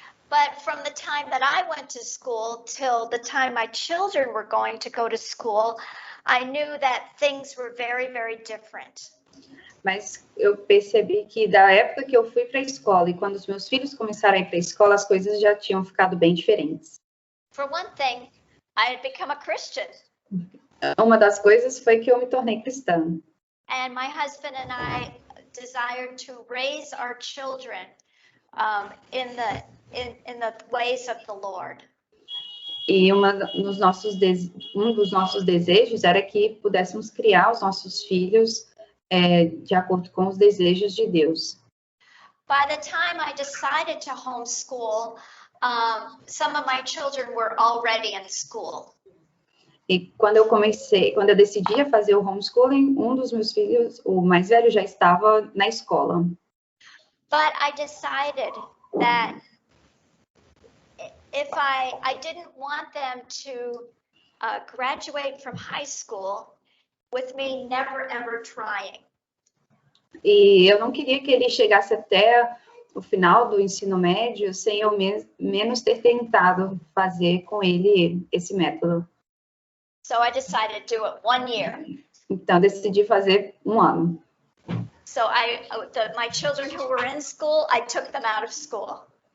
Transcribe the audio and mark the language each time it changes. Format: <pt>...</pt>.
<en>But from the time that I went to school till the time my children were going to go to school, I knew that things were very, very different.</en> <pt>Mas eu percebi que da época que eu fui para a escola e quando os meus filhos começaram a ir para a escola, as coisas já tinham ficado bem diferentes.</pt> <en>For one thing, I had become a Christian.</en> <pt>Uma das coisas foi que eu me tornei cristã.</pt> <en>And my husband and I desired to raise our children in the ways of the Lord.</en> <pt>E um dos nossos desejos era que pudéssemos criar os nossos filhos de acordo com os desejos de Deus.</pt> <en>By the time I decided to homeschool, some of my children were already in school.</en> <pt>E quando eu decidi fazer o homeschooling, um dos meus filhos, o mais velho, já estava na escola.</pt> <en>But I decided that if I didn't want them to graduate from high school with me never ever trying.</en> <pt>E eu não queria que ele chegasse até o final do ensino médio sem eu menos ter tentado fazer com ele esse método.</pt> <en>So I decided to do it 1 year.</en> <pt>Então, decidi fazer 1 ano.</pt> <en>So my children who were in school, I took them out of school.</en>